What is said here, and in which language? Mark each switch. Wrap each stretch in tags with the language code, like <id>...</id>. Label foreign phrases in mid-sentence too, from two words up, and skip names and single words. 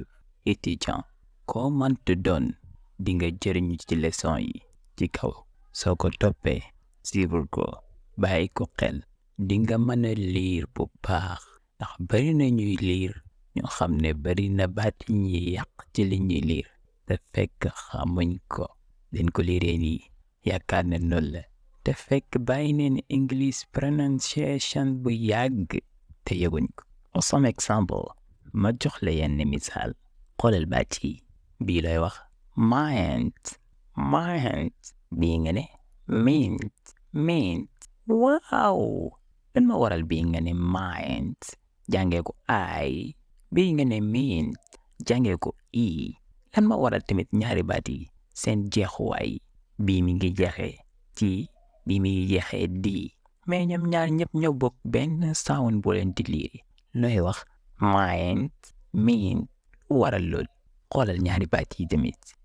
<wo>étudiant koo mënta doon di nga jëriñu ci leçon yi ci kaw soo ko toppee suivre ko bàyyi ko xel di nga mën a liir bu baax ndax bari na ñuy liir ñoo xam ne bari na baat yi ñuy yàq ci li ñuy liir te fekk xamuñ ko dañ ko liiree nii yaakaar ne noonu la te fekk bàyyi neen</wo> <en>English pronunciation</en> <wo>bu yàgg te yëguñ ko.</wo> <en>Some example</en> <wo>ma jox la yenn misaal xoolal baat yi bii lay wax mind bii nga ne mint waaw lan ma waral bii nga ne mind jàngee ko ay bii nga ne mint jàngee ko i lan ma waral tamit ñaari baat yi seen jeexuwaay bii mi ngi jeexee ci bii mi ngi jeexee di mais ñoom ñaar ñëpp ñoo bokk benn sound boo leen di liiri looy wax mind mint waral lool xoolal ñaari baat yi tamit</wo>